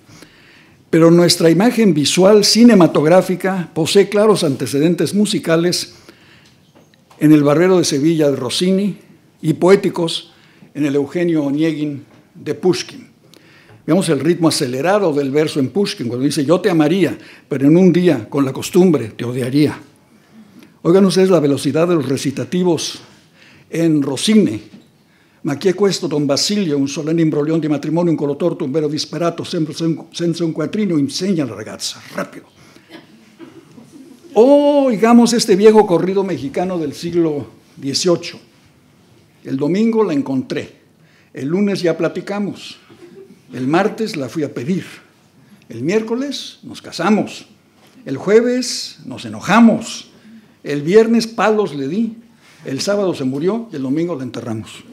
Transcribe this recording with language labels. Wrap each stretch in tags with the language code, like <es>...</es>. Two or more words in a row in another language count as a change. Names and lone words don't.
<es>Pero nuestra imagen visual cinematográfica posee claros antecedentes musicales en el Barbero de Sevilla de Rossini y poéticos en el Eugenio Oneguin de Pushkin. Veamos el ritmo acelerado del verso en Pushkin, cuando dice, yo te amaría, pero en un día, con la costumbre, te odiaría. Oigan ustedes la velocidad de los recitativos en Rossini.</es> <it>Ma chi è questo Don Basilio, un solenne imbroglione di matrimonio, un colotorto, un vero disperato, sempre senza un quattrino, insegna a la ragazza,</it> <es>rápido. O, digamos, este viejo corrido mexicano del siglo XVIII. El domingo la encontré, el lunes ya platicamos, el martes la fui a pedir, el miércoles nos casamos, el jueves nos enojamos, el viernes palos le di, el sábado se murió y el domingo la enterramos.</es>